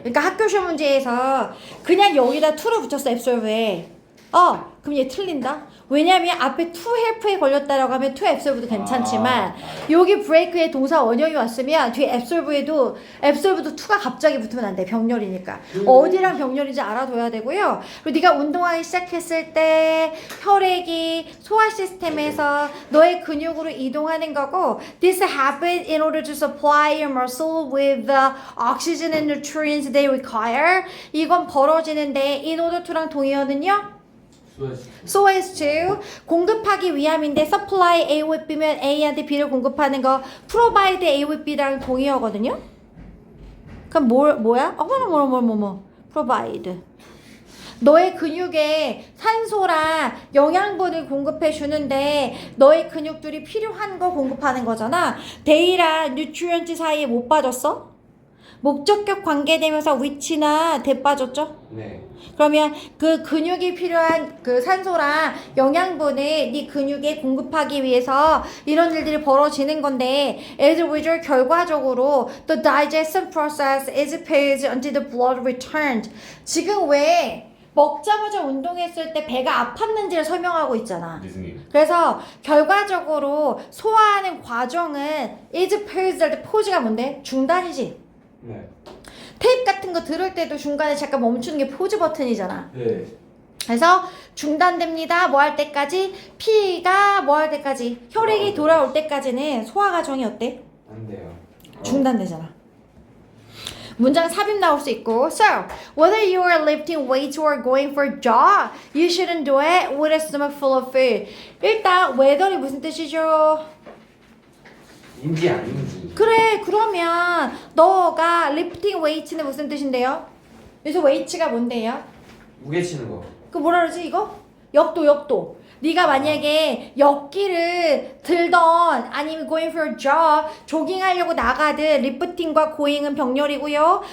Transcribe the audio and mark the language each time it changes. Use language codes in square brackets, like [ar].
[ko] 그러니까 학교 시험 문제에서 그냥 여기다 to를 붙였어 absorber에. 그럼 얘 틀린다. 왜냐면 앞에 [en] to help [ko] 에 걸렸다라고 하면 to absorber도 괜찮지만 여기 break에 동사 원형이 왔으면 뒤에 absorber도 to가 갑자기 붙으면 안 돼. 병렬이니까. 어디랑 병렬인지 알아둬야 되고요. 그리고 네가 운동하기 시작했을 때 혈액이 소화 시스템에서 너의 근육으로 이동하는 거고 [en] this happens in order to supply your muscle with the oxygen and nutrients they require. [ko] 이건 벌어지는데 [en] in order to [ko] 랑 동의어는요? [en] So as to [ko] 공급하기 위함인데 [en] supply A with B [ko] 면 A한테 B를 공급하는 거 [en] provide A with B [ko] 랑 동의어거든요. 그럼 뭐야? provide. 너의 근육에 산소랑 영양분을 공급해 주는데 너의 근육들이 필요한 거 공급하는 거잖아. They랑 nutrient 사이에 못 빠졌어? 목적격 관계되면서 which나 대 빠졌죠? 네. 그러면 그 근육이 필요한 그 산소랑 영양분을 네 근육에 공급하기 위해서 이런 일들이 벌어지는 건데 [en] as a result 결과적으로 the digestion process is paused until the blood returned. [ko] 지금 왜 먹자마자 운동했을 때 배가 아팠는지를 설명하고 있잖아. 네 스님. 그래서 결과적으로 소화하는 과정은 [en] is paused [ko] 할 때 포즈가 뭔데? 중단이지. 네. 테이프 같은 거 들을 때도 중간에 잠깐 멈추는 게 포즈 버튼이잖아. 네. 그래서 중단됩니다. 뭐 할 때까지? 피가 뭐 할 때까지? 혈액이 돌아올 때까지는 소화 과정이 어때? 안 돼요. 중단되잖아. 문장 삽입 나올 수 있고 [en] So, whether you are lifting weights or going for a jog, you shouldn't do it with a stomach full of food. [ko] 일단 whether이 무슨 뜻이죠? 인지 아닌지. 그래 그러면 너가 [en] lifting weights [ko] 는 무슨 뜻인데요? 여기서 weights가 뭔데요? 무게 치는 거. 그 뭐라 그러지 이거? 역도. 네가 만약에 역기를 들던 아니면 [en] going for a jog [ko] 조깅하려고 나가든 리프팅과 고잉은 병렬이고요.